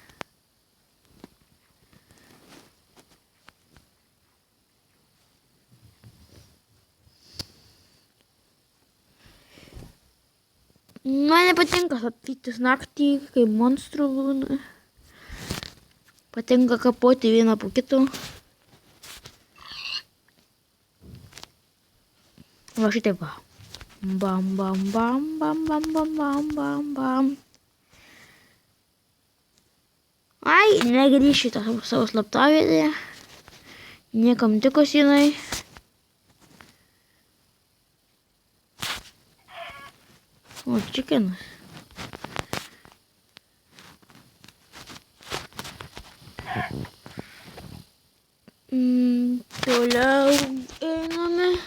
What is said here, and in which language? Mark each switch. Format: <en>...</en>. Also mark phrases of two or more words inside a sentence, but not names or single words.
<lt>Man nepatinka sapytis naktį, kai monstrų būna. Patinka kapoti vieną po kito. Va šitaip va. Bam, bam, bam, bam, bam, bam, bam, bam, bam. Ai, negrįšiu tą savo slaptavietę. Niekam tikos jinai. O, čikenas. Toliau einame.</lt>